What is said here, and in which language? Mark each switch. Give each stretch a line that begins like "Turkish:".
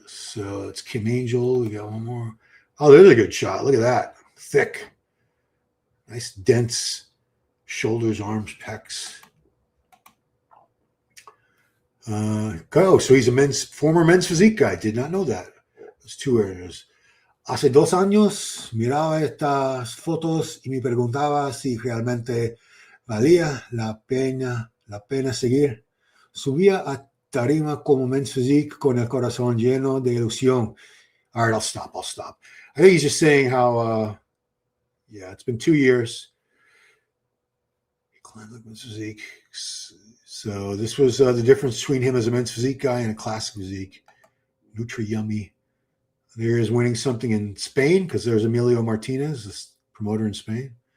English: So it's Kim Angel. We got one more. Oh, there's a good shot. Look at that. Thick. Nice, dense shoulders, arms, pecs. So he's a former men's physique guy. Did not know that. There's two areas.
Spanish: Hace 2 años miraba estas fotos y me preguntaba si realmente valía la pena seguir. Subía a tarima como men's physique con el corazón lleno de ilusión.
English: All right, I'll stop. I think he's just saying how, it's been 2 years. He climbed like men's physique. So this was the difference between him as a men's physique guy and a classic physique. Nutri Yummy. There is winning something in Spain because there's Emilio Martinez, this promoter in Spain.